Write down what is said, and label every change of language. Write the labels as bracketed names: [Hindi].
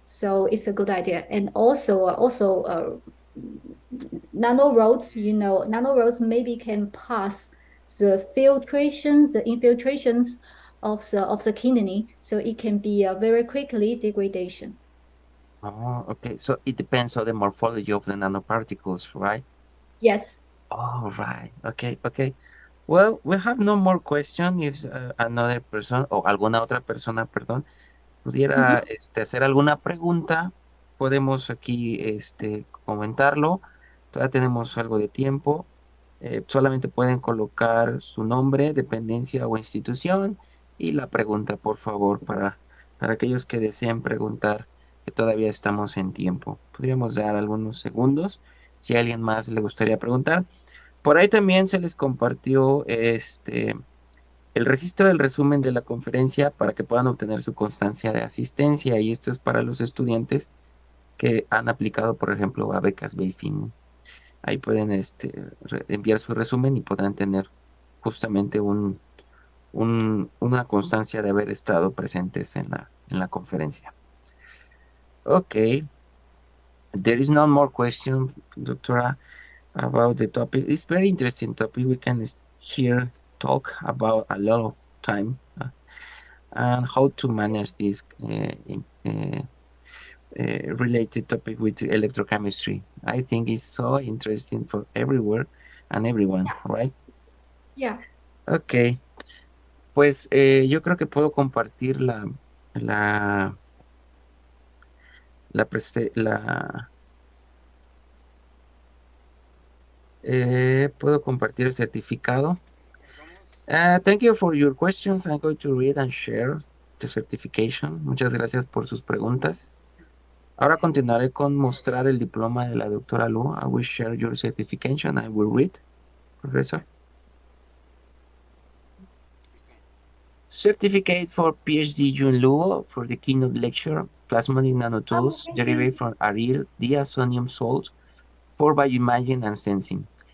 [English] So it's a good idea. And also nanorods, nanorods maybe can pass the filtrations, the infiltrations of the kidney, so it can be a very quickly degradation. Oh, okay. So it depends on the morphology of the nanoparticles, right? Yes. Oh, right. Okay, okay. Well, we have no more question. If another person [Spanish] o alguna otra persona, perdón, pudiera Mhm. hacer alguna pregunta, podemos aquí comentarlo. Todavía tenemos algo de tiempo. Solamente pueden colocar su nombre, dependencia o institución y la pregunta, por favor, para aquellos que deseen preguntar, que todavía estamos en tiempo. Podríamos dar algunos segundos si a alguien más le gustaría preguntar. Por ahí también se les compartió el registro del resumen de la conferencia para que puedan obtener su constancia de asistencia, y esto es para los estudiantes que han aplicado, por ejemplo, a becas BIFIN. Ahí pueden enviar su resumen y podrán tener justamente una constancia de haber estado presentes en la conferencia. [English] Ok, there is no more question, doctora, about the topic. It's very interesting topic. We can here talk about a lot of time. And how to manage this related topic with electrochemistry. I think it's so interesting for everywhere and everyone, right? Yeah. [Spanish] Ok, pues yo creo que puedo compartir la, la, prese- la puedo compartir el certificado. [English] Thank you for your questions. I'm going to read and share the certification. [Spanish] Muchas gracias por sus preguntas. Ahora continuaré con mostrar el diploma de la doctora Lu. [English] I will share your certification. I will read, Professor. Certificate for Ph.D. Jun Luo for the keynote lecture, Plasmonic Oh, Nanotools thank you. derived from aryl diazonium salt for bioimaging and sensing.